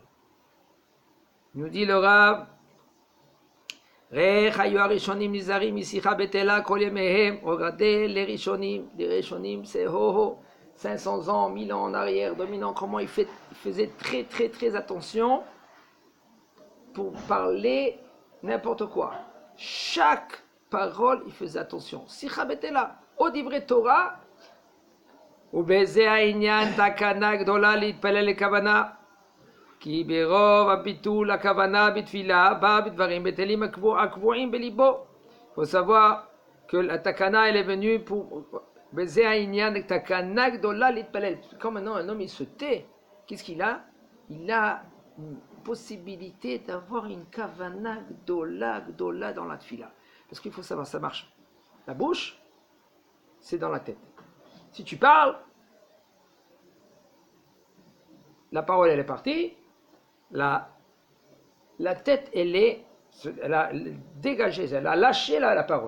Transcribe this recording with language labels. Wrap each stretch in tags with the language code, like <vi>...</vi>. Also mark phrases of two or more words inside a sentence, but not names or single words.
<fr>Il nous dit le Rav, regardez les Rishonim, c'est 500 ans, 1000 ans en arrière, 2000 ans, comment il faisait très très très attention pour parler n'importe quoi. Chaque parole, il faisait attention.</fr> <he>שיחה בטלה, או דברי תורה, ובזה העניין תקנה גדולה להתפלל לכוונה, כי ברוב הביטול הכוונה בתפילה באה בדברים בטלים הקבועים בליבו.</he> <fr>Il faut savoir que la takana elle est venue pour</fr> <he>בזה העניין תקנה גדולה להתפלל.</he> <fr>Quand maintenant un homme il se tait, qu'est-ce qu'il a? Il a une possibilité d'avoir une</fr> <he>כוונה גדולה</he> <fr>dans la tfila. Parce qu'il faut savoir, ça marche. La bouche, c'est dans la tête. Si tu parles, la parole elle est partie, la tête elle a dégagé, elle a lâché la parole.</fr>